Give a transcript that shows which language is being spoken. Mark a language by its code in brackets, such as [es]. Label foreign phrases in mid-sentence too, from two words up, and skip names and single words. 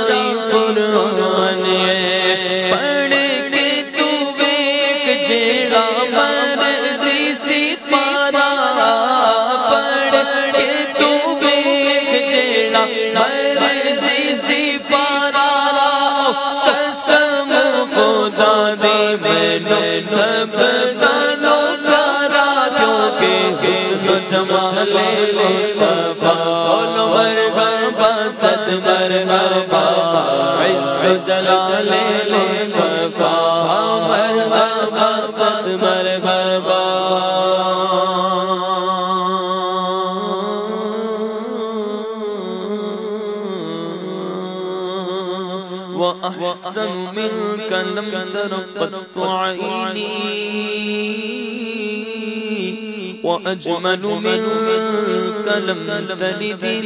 [pa] قرآن ہے پڑھ کے تو ویکھ جیڑا مرضی سی پارا پڑھ کے تو ویکھ جیڑا مرضی سی پارا قسم خدا دی مینوں سب نالوں پیارا کیونکہ حسن و جمال مصطفیٰ بولو مرحبا صد مرحبا عز و جلال مصطفیٰ مرحبا صد مرحبا [ar] وأحسن منك لم تر قط عيني وأجمل منك لم تلد